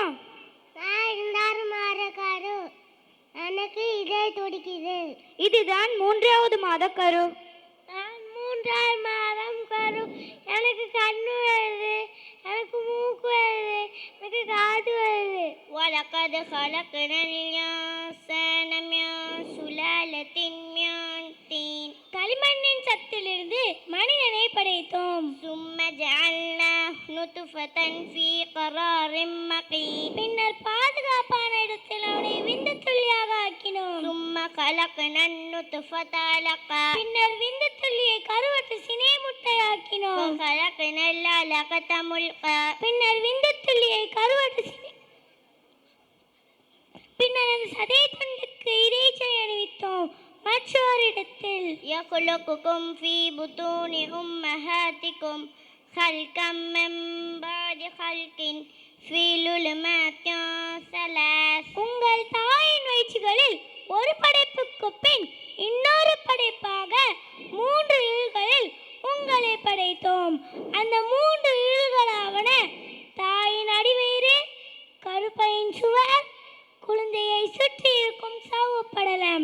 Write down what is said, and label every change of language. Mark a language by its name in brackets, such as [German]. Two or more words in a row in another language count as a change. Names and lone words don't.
[Tamil] 2வது மாத கரு, எனக்கு இதே துடிக்குது. இதுதான் 3வது மாத கரு. 3வது மாதம் கரு, எனக்கு கண்ணு வருது, எனக்கு மூக்கு வருது, எனக்கு காது வருது. [Arabic] وَلَقَدْ خَلَقْنَا الْإِنسَانَ مِنْ سُلَالَةٍ مِنْ طِينٍ. [Tamil] களிமண்ணின் சத்திலிருந்து மனிதனை படைத்தோம். [Arabic] ثم جعلناه نطفة في قرار مكين [Tamil] பின்னர் பாதுகாப்பான இடத்தில் அவனை விந்து துள்ளியாக ஆக்கினோம். [Arabic] ثم خلقنا النطفة علقة [Tamil] பின்னர் விந்து துள்ளியை கருவற்ற சினை முட்டையாக்கினோம். [Arabic] وخلقنا العلقة ملقا [Tamil] பின்னர் விந்து துள்ளியை கருவற்ற பின்னர் அந்த சதை துண்டுக்கு இறைச்சை அணிவித்தோம். மற்றோரிடத்தில் [Arabic] يخلقكم في بطون أمهاتكم خلقا من بعد خلق في ظلمات ثلاث [Tamil] உங்கள் தாயின் வயிற்றுகளில் ஒரு படைப்புக்கு பின் இன்னொரு படைப்பாக 3 இழுகளில் உங்களை படைத்தோம். அந்த 3 இழுகளாவன தாயின் அடிவயிறு, கருப்பையின் சுவர், குழந்தையை சுற்றி இருக்கும் சவ்வுப்படலம்.